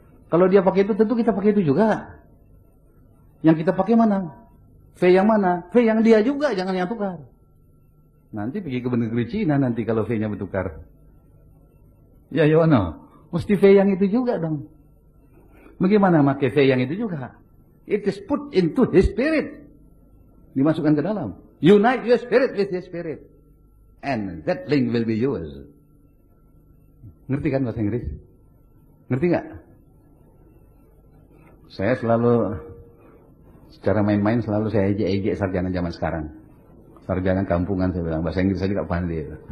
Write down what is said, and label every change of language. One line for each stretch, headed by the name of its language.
Indonesian: Kalau dia pakai itu, tentu kita pakai itu juga. Yang kita pakai mana? V yang mana? V yang dia juga, jangan yang tukar. Nanti pergi ke negeri Cina nanti kalau V-nya bertukar. Ya, Yono. Mesti V yang itu juga dong. Bagaimana pakai V yang itu juga?
English: It is put into his spirit.
Indonesian: Dimasukkan ke dalam.
English: Unite your spirit with his spirit. And that link will be yours.
Indonesian: Ngerti kan bahasa Inggris? Ngerti nggak? Saya selalu, secara main-main selalu saya ejek-ejek sarjana zaman sekarang. Sarjana kampungan saya bilang. Bahasa Inggris saya juga pandai.